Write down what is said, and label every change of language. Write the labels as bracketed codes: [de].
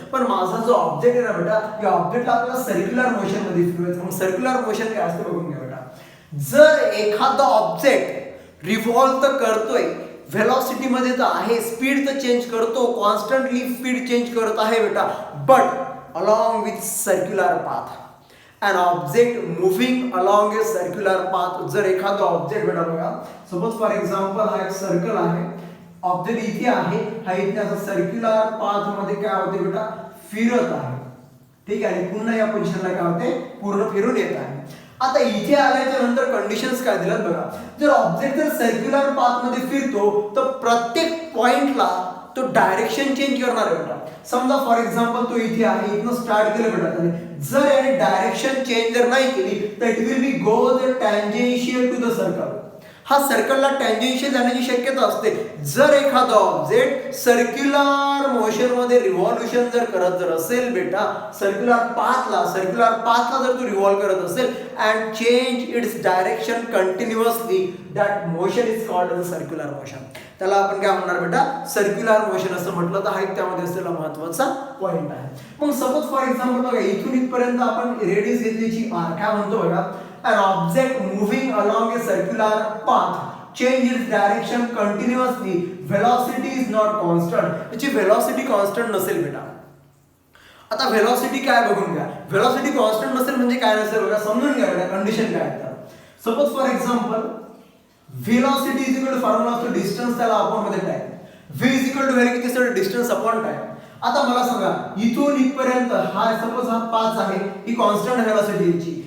[mr] पण माझा जो ऑब्जेक्ट आहे ना बेटा, या ऑब्जेक्टला आपल्याला सर्क्युलर मोशन मध्ये फिरवायचं. मग सर्क्युलर मोशन काय असतं बघून घ्या बेटा. जर एखादा ऑब्जेक्ट रिव्हॉल्व तर करतोय, व्हेलॉसिटी मध्ये तर आहे, स्पीड तर चेंज करतो, कॉन्स्टंटली स्पीड चेंज करत आहे बेटा, [en] But along with circular path. an object moving along a circular path. [mr] जर एखादा ऑब्जेक्ट बेटा बघा, सपोज फॉर एक्झाम्पल हा एक सर्कल आहे, ऑब्जेक्ट इथे आहे, हा इथे असा सर्क्युलर पाथ मध्ये काय होते बेटा, फिरत आहे. ठीक आहे. आणि पुन्हा या पोझिशनला काय होते, पूर्ण फिरून येत आहे. आता इथे आल्याच्या नंतर कंडिशन्स काय दिल्यात बघा. जर ऑब्जेक्ट जर सर्क्युलर पाथ मध्ये फिरतो, तर प्रत्येक पॉइंटला तो डायरेक्शन चेंज करणार आहे बेटा. समजा फॉर एक्झाम्पल तो इथे आहे, इथनं स्टार्ट केलं बेटा त्याने, जर याने डायरेक्शन चेंज जर नाही केली, तर [en] It will be go the tangential to the circle. [mr] हा सर्कलला टँजेन्शियल जाण्याची शक्यता असते. जर एखादा ऑब्जेक्ट सर्क्युलर मोशन मध्ये रिव्हॉल्युशन जर करत जर असेल बेटा, सर्क्युलर पाथला जर तो रिव्हॉल्व करत असेल [en] And change its direction continuously, that motion is called as circular motion. [mr] त्याला आपण काय म्हणणार बेटा, सर्क्युलर मोशन असं म्हटलं तर हा एक त्यामध्ये असलेला महत्त्वाचा पॉईंट आहे. मग सपोज फॉर एक्झाम्पल बघा, इथून इथपर्यंत आपण रेडियस घेतलीची r, काय म्हणतो बघा, [en] an object moving along a circular path change its direction continuously, velocity is not constant. [mr] याची velocity constant नसेल बेटा. आता velocity काय बघून घ्या. velocity constant नसेल म्हणजे काय नसेल बघा, समजून घ्या बेटा कंडिशन काय आहे. Suppose for example [en] velocity is equal to [mr] formula असतो डिस्टन्स, त्याला अपॉन मध्ये time. [en] v is equal to [mr] value किती असतं, डिस्टन्स अपॉन टाइम. आता मला सांगा, इथून इथपर्यंत हा सपोज हा 5 आहे, ही कॉन्स्टंट व्हेलॉसिटी याची.